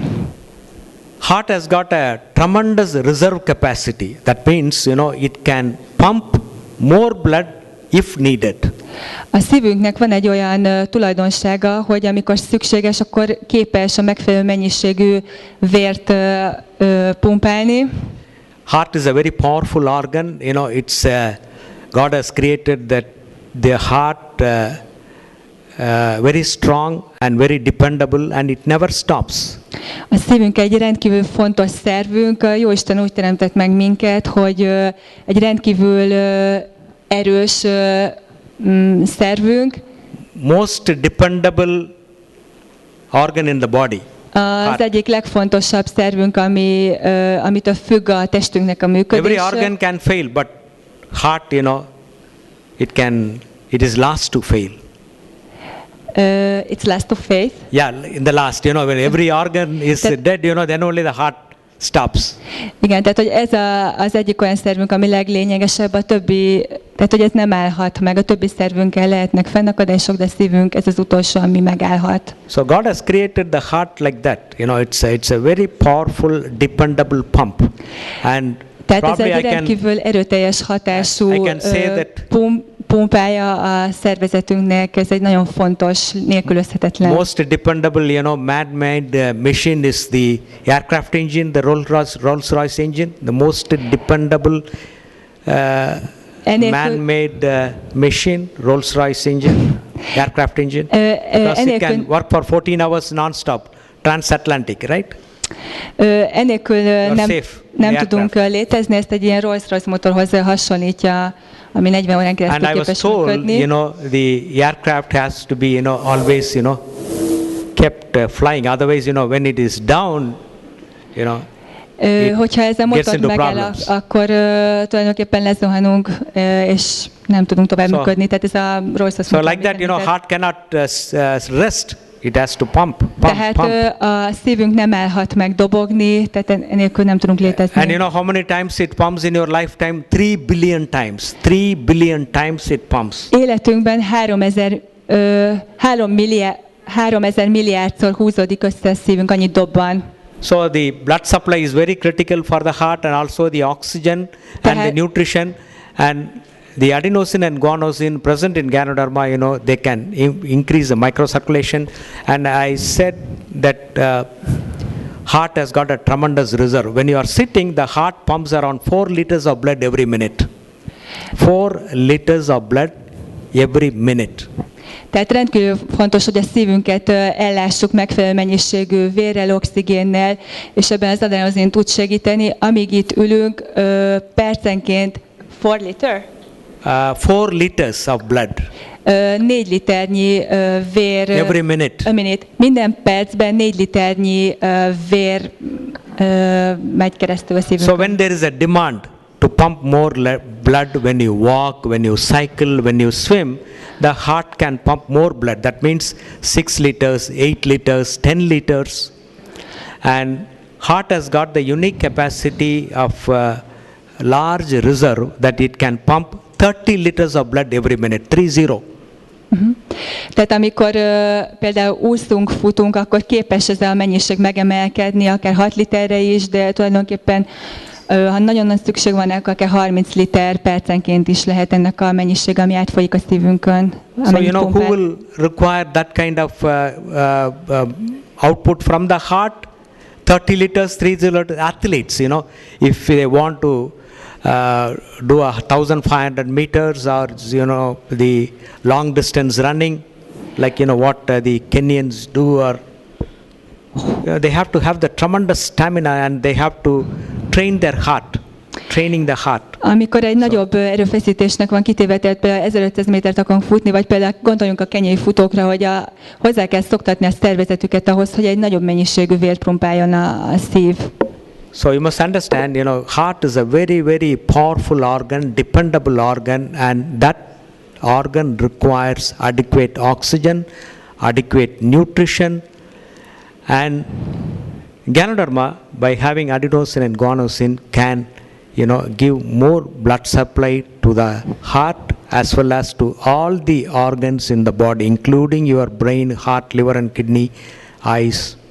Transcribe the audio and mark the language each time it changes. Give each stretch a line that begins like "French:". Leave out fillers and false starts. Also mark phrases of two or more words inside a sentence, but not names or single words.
English: Heart has got a tremendous reserve capacity. That means, it can pump more blood if needed.
Hungarian: A szívünknek van egy olyan tulajdonsága, hogy amikor szükséges, akkor képes a megfelelő mennyiségű vért pumpálni.
English: Heart is a very powerful organ. It's God has created that the heart very strong and very dependable, and it never stops.
Hungarian: A szívünk egy rendkívül fontos szervünk. Jóisten úgy teremtett meg minket, hogy egy rendkívül erős szervünk.
English: Most dependable organ in the body.
Hungarian: Az egyik legfontosabb szervünk, amitől függ a testünknek a működése.
English: Every organ can fail, but heart, it can it is last to fail. It's last of faith. Yeah, in the last, when every organ is dead, then only the heart stops.
Hungarian: Igen, tehát hogy ez az egyik olyan szervünk, ami leglényegesebb, a többi, tehát hogy ez nem állhat meg, a többi szervünkkel lehetnek fennakadások, de szívünk, ez az utolsó, ami megállhat.
English: So God has created the heart like that. It's a very powerful, dependable pump. And
Hungarian: tehát ez egy rendkívül erőteljes hatású pumpája a szervezetünknek, ez egy nagyon fontos, nélkülözhetetlen.
English: Most dependable, man-made machine is the aircraft engine, the Rolls-Royce engine. The most dependable man-made machine, Rolls-Royce engine, aircraft engine. Because it can work for 14 hours non-stop, transatlantic, right?
Hungarian: Enélkül nem tudunk létezni, ezt egy ilyen Rolls-Royce motorhoz hasonlítja, ami 40 órán keresztül képes működni.
English: And I was told, the aircraft has to be, always, kept flying. Otherwise, when it is down,
Hungarian: hogyha ez a motor megáll, akkor tulajdonképpen lezuhanunk, és nem tudunk tovább működni. Tehát ez a Rolls-Royce motor.
English: So like that, heart cannot rest. It has to pump.
Hungarian: Tehát a szívünk nem állhat meg dobogni, tehát enélkül nem tudunk létezni.
English: And how many times it pumps in your lifetime? 3 billion times. 3 billion times it pumps.
Hungarian: Életünkben 3000 milliárdszor húzódik össze a szívünk, annyit dobban.
English: So the blood supply is very critical for the heart, and also the oxygen and the nutrition, and the adenosine and guanosine present in Ganoderma, they can increase the microcirculation. And I said that heart has got a tremendous reserve. When you are sitting, the heart pumps around 4 liters of blood every minute. 4 liters of blood every minute.
Hungarian: Tehát rendkívül fontos, hogy a szívünket ellássuk megfelelő mennyiségű vérrel, oxigénnel, és ebben az adenozin tud segíteni. Amíg itt ülünk, percenként 4 liter?
English: 4 liters of blood.
Hungarian: 4 liternyi vér.
English: Every minute.
Hungarian: Minden percben 4 liternyi vér megy keresztül a szívünkön.
English: So when there is a demand to pump more blood when you walk, when you cycle, when you swim, the heart can pump more blood. That means 6 liters, 8 liters, 10 liters. And heart has got the unique capacity of large reserve that it can pump 30 liters of blood every minute, 30.
Hungarian: Tehát amikor például úszunk, futunk, akkor képes ez a mennyiség megemelkedni, akár 6 literre is, de tulajdonképpen ha nagyon nagy szükség van, akkor akár 30 liter percenként is lehet ennek a mennyiség, ami átfolyik a szívünkön.
English: So who will require that kind of output from the heart? 30 liters, 30 athletes, if they want to do 1,500 meters or the long distance running, like what the Kenyans do, or they have to have the tremendous stamina, and they have to train their heart, training the heart.
Hungarian: Amikor egy nagyobb erőfeszítésnek van kitéve, tehát például 1500 métert akarunk futni, vagy például gondoljunk a kenyai futókra, hogy hozzá kell szoktatni a szervezetüket ahhoz, hogy egy nagyobb mennyiségű vért pumpáljon a szív.
English: So you must understand, heart is a very, very powerful organ, dependable organ, and that organ requires adequate oxygen, adequate nutrition, and Ganoderma, by having adenosine and guanosine, can give more blood supply to the heart as well as to all the organs in the body, including your brain, heart, liver and kidney, eyes.